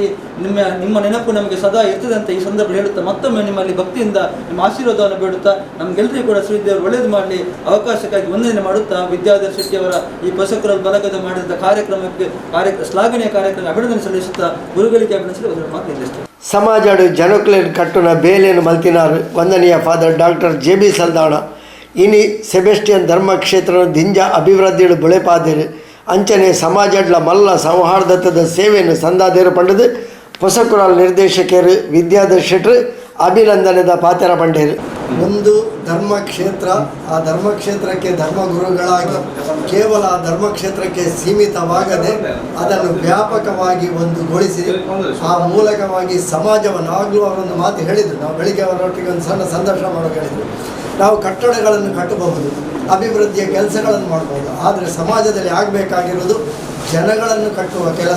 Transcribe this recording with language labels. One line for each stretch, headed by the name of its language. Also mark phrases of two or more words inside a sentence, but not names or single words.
Kannada: ನಿಮ್ಮ ನೆನಪು ನಮಗೆ ಸದಾ ಇರ್ತದೆ ಅಂತ ಈ ಸಂದರ್ಭ ಹೇಳುತ್ತಾ ಮತ್ತೊಮ್ಮೆ ನಿಮ್ಮಲ್ಲಿ ಭಕ್ತಿಯಿಂದ ನಿಮ್ಮ ಆಶೀರ್ವಾದವನ್ನು ಬೇಡುತ್ತಾ ನಮಗೆಲ್ಲರಿಗೂ ಕೂಡ ಶ್ರೀದೇವರು ಒಳ್ಳೆಯದು ಮಾಡಲಿ. ಅವಕಾಶಕ್ಕಾಗಿ ವಂದನೆ ಮಾಡುತ್ತಾ ವಿದ್ಯಾಧರ್ ಶೆಟ್ಟಿ ಅವರ ಈ ಹೊಸಕುರಲ್ ಬಲಗದ ಮಾಡಿದ ಕಾರ್ಯಕ್ರಮಕ್ಕೆ ಶ್ಲಾಘನೀಯ ಕಾರ್ಯಕ್ರಮ ಅಭಿನಂದನೆ ಸಲ್ಲಿಸುತ್ತಾ ಗುರುಗಳಿಗೆ ಅಭಿನಂದಿಸಲು ಒಂದು ಮಾತು ನಿಲ್ಲಿಸುತ್ತೆ.
Tulu: ಸಮಾಜಡು ಜನಕ್ಲೇನ್ ಕಟ್ಟುನ ಬೇಲೇನು ಮಲ್ತಿನಾರು ವಂದನೀಯ ಫಾದರ್ ಡಾಕ್ಟರ್ JB ಸಲ್ದಾಣ ಇನಿ ಸೆಬೆಸ್ಟಿಯನ್ ಧರ್ಮಕ್ಷೇತ್ರ ದಿಂಜ ಅಭಿವೃದ್ಧಿಡು ಬುಳೆಪಾದೇರು ಅಂಚನೆ ಸಮಾಜಡ್ಲ ಮಲ್ಲ ಸೌಹಾರ್ದತದ ಸೇವೆಯನ್ನು ಸಂದಾದೇರು ಪಂಡದು ಹೊಸಕುರಲ್ ನಿರ್ದೇಶಕರು ವಿದ್ಯಾಧರ್ ಶೆಟ್ರು ಅಭಿನಂದನೆದ ಪಾತ್ರ ಪಂಡೇರು.
Kannada: ಒಂದು ಧರ್ಮಕ್ಷೇತ್ರ, ಆ ಧರ್ಮಕ್ಷೇತ್ರಕ್ಕೆ ಧರ್ಮಗುರುಗಳಾಗಿ ಕೇವಲ ಆ ಧರ್ಮಕ್ಷೇತ್ರಕ್ಕೆ ಸೀಮಿತವಾಗದೆ ಅದನ್ನು ವ್ಯಾಪಕವಾಗಿ ಒಂದುಗೊಳಿಸಿ ಆ ಮೂಲಕವಾಗಿ ಸಮಾಜವನ್ನು ಆಗಲೂ ಅವರೊಂದು ಮಾತು ಹೇಳಿದರು. ನಾವು ಬೆಳಿಗ್ಗೆ ಅವರೊಟ್ಟಿಗೆ ಒಂದು ಸಣ್ಣ ಸಂದರ್ಶನ ಮಾಡೋಕೆ ಹೇಳಿದರು. ನಾವು ಕಟ್ಟಡಗಳನ್ನು ಕಟ್ಟಬಹುದು, ಅಭಿವೃದ್ಧಿಯ ಕೆಲಸಗಳನ್ನು ಮಾಡ್ಬೋದು, ಆದರೆ ಸಮಾಜದಲ್ಲಿ ಆಗಬೇಕಾಗಿರೋದು ಜನಗಳನ್ನು ಕಟ್ಟುವ ಕೆಲಸ.